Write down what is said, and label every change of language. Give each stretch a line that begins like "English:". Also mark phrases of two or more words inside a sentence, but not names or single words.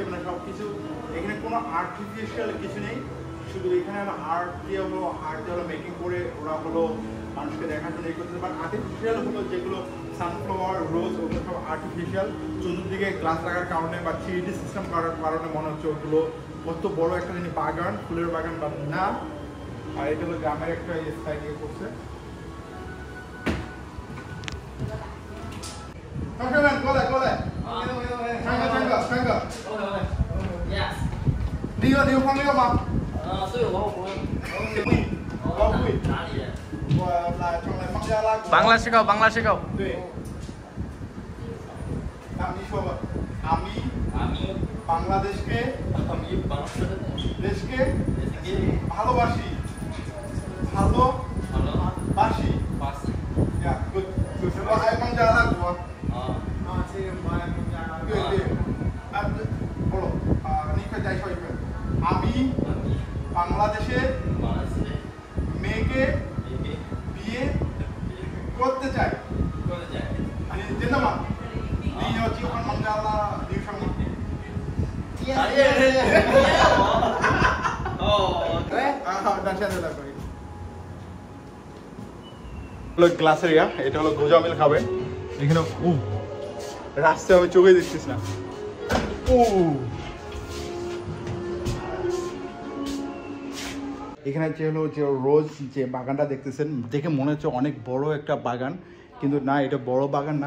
Bangla: মানে সব কিছু এখানে কোনো আর্টিফিশিয়াল কিছু নেই, শুধু এখানে আর্ট দিয়ে হলো মেকিং করে ওরা হলো মানুষকে দেখার জন্য করতেছে।
English: But artificial
Bangla: হলো যেগুলো
English: sunflower, rose,
Bangla: ওগুলো সব আর্টিফিশিয়াল। চতুর্দিকে গ্লাস লাগার কারণে বা 3D সিস্টেম করার কারণে মনে হচ্ছে ওগুলো কত বড় একটা জিনিস, বাগান, ফুলের বাগান বা না। আর এটা হলো গ্রামের একটা স্টাইল ইয়ে করছে।
Chinese: 你有朋友吗？是有朋友。哪里人？我来孟加拉。
Bangla: বাংলা শেখাও।
Chinese: 对。你说吧。
Bangla: আমি বাংলাদেশকে ভালোবাসি।
English: ভালোবাসি। Yeah, good.
Chinese: 我爱孟加拉国。这个我爱孟加拉国。对对。不了你快再说一遍。
Bangla: আমি বাংলাদেশের মেয়েকে বিয়ে করতে চাই।
Chinese: 真的吗？你要结婚孟加拉女生吗？哦，对。好，那现在来可以。
English: glass area,
Bangla: এটা হলো গোজা মিল খাবে। এখানে রাস্তায় আমি চোখে দেখছিস না। এখানে যে হলো যে রোজ যে বাগানটা দেখতেছেন, দেখে মনে হচ্ছে অনেক বড় একটা বাগান, কিন্তু না, এটা বড় বাগান না।